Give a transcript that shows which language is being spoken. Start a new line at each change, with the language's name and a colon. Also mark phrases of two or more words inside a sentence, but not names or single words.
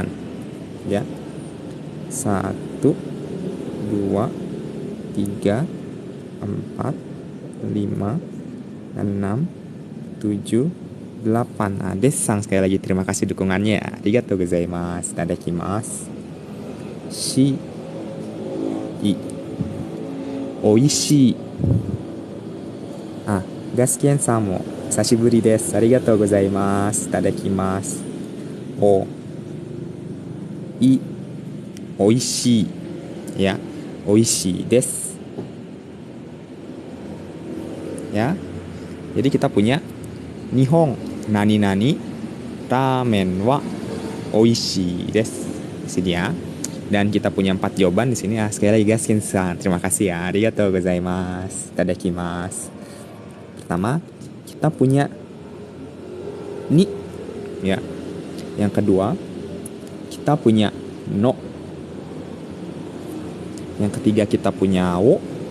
Indonesian: Ya. 1, 2, 3, 4, 5, 6, 7, 8. Desang, sekali lagi terima kasih dukungannya.
Japanese: ありがとうございます。いただきます。し い おいしい. Gaskenさんも久しぶりです。ありがとうございます。いただきます。おいしい。Ya, おいしいです.
Indonesian: Ya. Jadi kita punya
Japanese: 日本何何ラーメンはおいしいです.
Indonesian: Di sini ya. Dan kita punya 4 jawaban di sini ya. Sekali lagi Gaskin-san, terima kasih ya.
Japanese: ありがとうございます。いただきます.
Indonesian: Pertama, kita punya ni. Ya. Yang kedua, kita punya no. Yang ketiga kita punya wo.